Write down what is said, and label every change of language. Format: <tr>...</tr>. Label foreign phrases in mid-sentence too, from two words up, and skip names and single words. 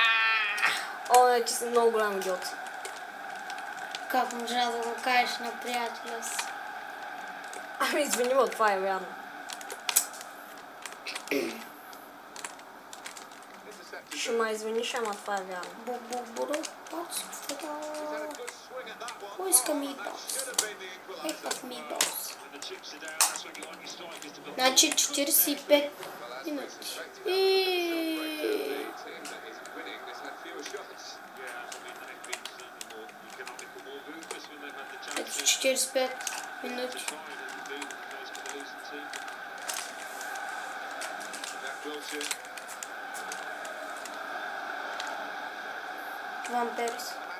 <bg>О, не, ти си много голям идиот. Как можа да го кажеш на приятеля си? Ами, извини ме, това е вярно. Ще ме извиниш, ама това е вярно. Бу-бу-буру,</bg> <en>Who is meatballs? I have meatballs.</en> <bg>Значи 45 минути. Ето 45 минути. Ван Перес.</bg>